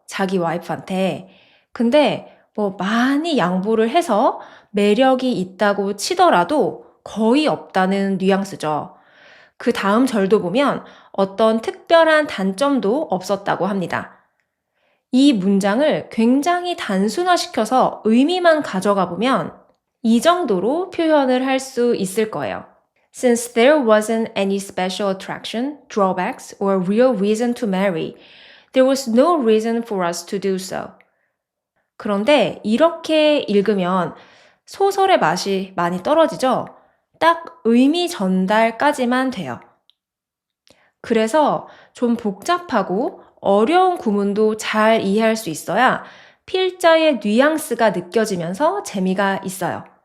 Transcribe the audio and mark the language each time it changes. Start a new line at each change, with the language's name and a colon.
Korean: 자기 와이프한테. 근데 많이 양보를 해서 매력이 있다고 치더라도 거의 없다는 뉘앙스죠. 그 다음 절도 보면 어떤 특별한 단점도 없었다고 합니다. 이 문장을 굉장히 단순화시켜서 의미만 가져가 보면 이 정도로 표현을 할 수 있을 거예요.
English: Since there wasn't any special attraction, drawbacks, or real reason to marry, there was no reason for us to do so.
Korean: 그런데 이렇게 읽으면 소설의 맛이 많이 떨어지죠? 딱 의미 전달까지만 돼요. 그래서 좀 복잡하고 어려운 구문도 잘 이해할 수 있어야 필자의 뉘앙스가 느껴지면서 재미가 있어요.